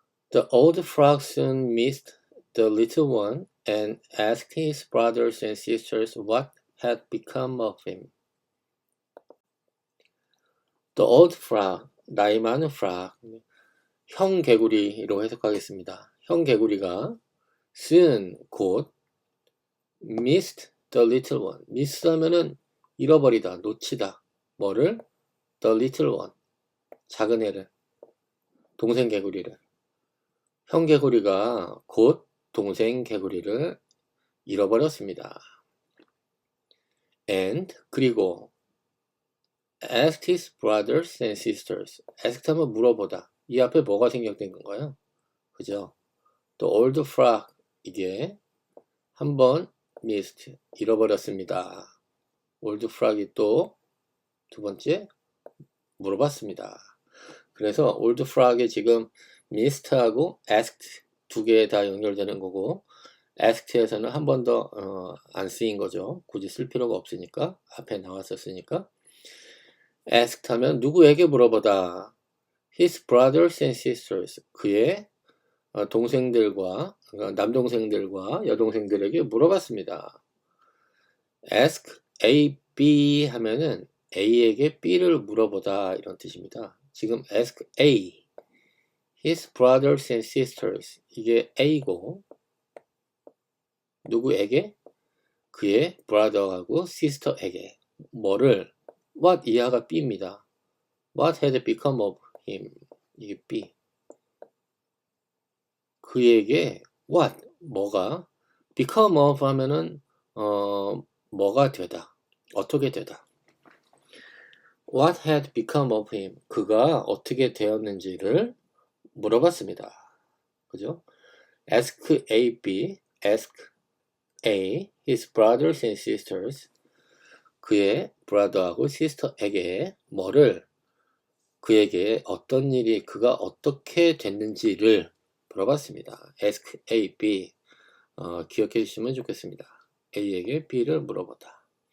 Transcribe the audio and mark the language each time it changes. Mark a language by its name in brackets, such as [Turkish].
[English] The old frog soon missed the little one and asked his brothers and sisters what had become of him. The old frog, [Korean] 나이 많은 frog, 형 개구리로 해석하겠습니다. 형 개구리가 soon, 곧 [English] missed the little one. [Korean] miss 하면은 잃어버리다, 놓치다. 뭐를? [English] the little one, [Korean] 작은 애를, 동생 개구리를. 형 개구리가 곧 동생 개구리를 잃어버렸습니다. and, 그리고 [English] asked his brothers and sisters. [Korean] asked 하면 물어보다. 이 앞에 뭐가 생략된 건가요? 그죠? 또 old frog, 이게 한번 missed, 잃어버렸습니다. old frog이 또 두 번째 물어봤습니다. 그래서 old frog에 지금 missed하고 asked 두 개 다 연결되는 거고, asked에서는 한 번 더 안 쓰인 거죠. 굳이 쓸 필요가 없으니까, 앞에 나왔었으니까. asked 하면 누구에게 물어보다. [English] his brothers and sisters, [Korean] 그의 동생들과, 남동생들과 여동생들에게 물어봤습니다. ask A, B 하면은 A에게 B를 물어보다 이런 뜻입니다. 지금 ask A, [English] his brothers and sisters, [Korean] 이게 A고 누구에게? 그의 brother하고 sister에게 뭐를 what 이하가 B입니다. [English] What had become of him? [Korean] 이게 B. 그에게 what 뭐가 become of 하면은 뭐가 되다. 어떻게 되다. [English] What had become of him? [Korean] 그가 어떻게 되었는지를 물어봤습니다. 그죠? [English] Ask A, B, ask A, his brothers and sisters. [Korean] 그의 brother하고 sister에게 뭐를 그에게 어떤 일이 그가 어떻게 됐는지를 물어봤습니다. [English] Ask A, B. [Korean] 기억해 주시면 좋겠습니다. A에게 B를 물어보다.